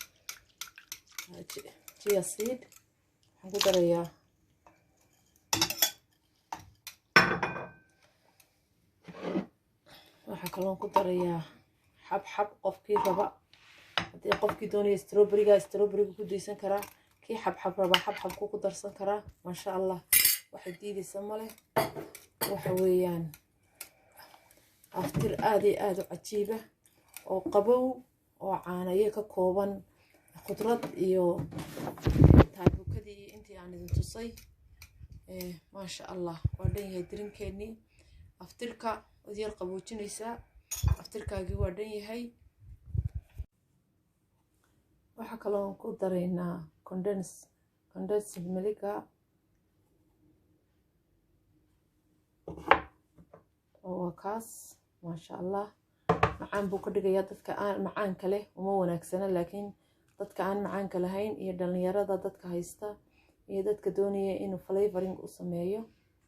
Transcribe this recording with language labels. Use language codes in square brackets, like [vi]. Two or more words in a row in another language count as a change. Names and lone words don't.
[en] chia seed [so] waxaan ku darayaa waxaa kaloo ku darayaa xabxab qofkii raba hadii qofkii doonaya strawberry ku deysan karaa kii xabxab raba xabxab ku darsan karaa. [ar] ما شاء الله [so] waxa diidaysa male waxa weeyaan aftir aad iyo aad u cajiiba oo qabow oo caanaye ka kooban khudrad iyo taabukadii intii aan idin tusay. [ar] ما شاء الله [so] waa dhan yahay drinkeeni aftirka ودير qaboojinaysa aftirkaagi waa dhan yahay. waxa kaloo ku dareynaa [en] condensed milk [so] oo kaas [ar] ما شاء الله [so] macaan buu ka dhigayaa dadka aan macaanka leh uma wanaagsana laakiin dadka aan macaanka lahayn iyo dhalinyarada dadka haysta iyo dadka doonaya inuu flavoring u sameeyo